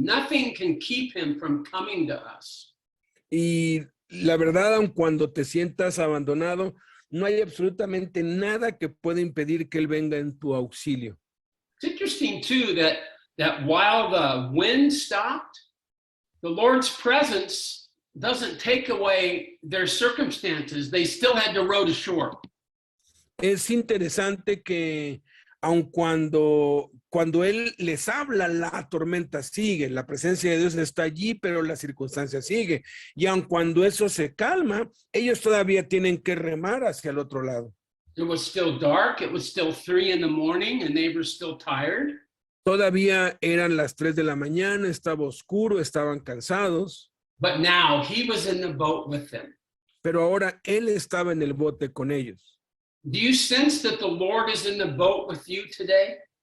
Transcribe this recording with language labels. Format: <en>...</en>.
<en>Nothing can keep him from coming to us.</en> <es>Y la verdad, aun cuando te sientas abandonado, no hay absolutamente nada que pueda impedir que él venga en tu auxilio.</es> <en>It's interesting too that while the wind stopped, the Lord's presence doesn't take away their circumstances. They still had to row to shore.</en> <es>Es interesante que aun cuando él les habla, la tormenta sigue, la presencia de Dios está allí, pero la circunstancia sigue. Y aun cuando eso se calma, ellos todavía tienen que remar hacia el otro lado.</es> <en>It was still dark. It was still 3 a.m, and they were still tired.</en> <es>Todavía eran las 3 de la mañana, estaba oscuro, estaban cansados,</es> <en>but now he was in the boat with them.</en> <es>pero ahora él estaba en el bote con ellos.</es> <en>Do you sense that the Lord is in the boat with you today?</en>